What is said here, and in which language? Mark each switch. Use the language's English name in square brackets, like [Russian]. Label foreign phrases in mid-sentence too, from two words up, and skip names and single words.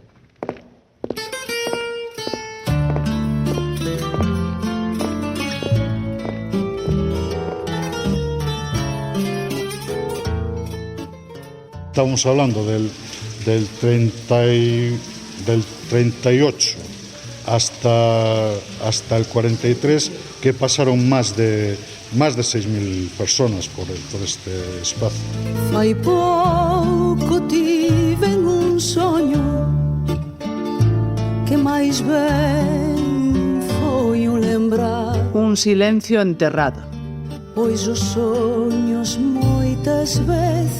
[Spanish] Estamos hablando del 38 hasta el 43, que pasaron más de 6.000 personas por este espacio. [Galician] Fai pouco tiven un soño que máis ben foi un lembrar. Un silencio enterrado. Pois os soños moitas veces.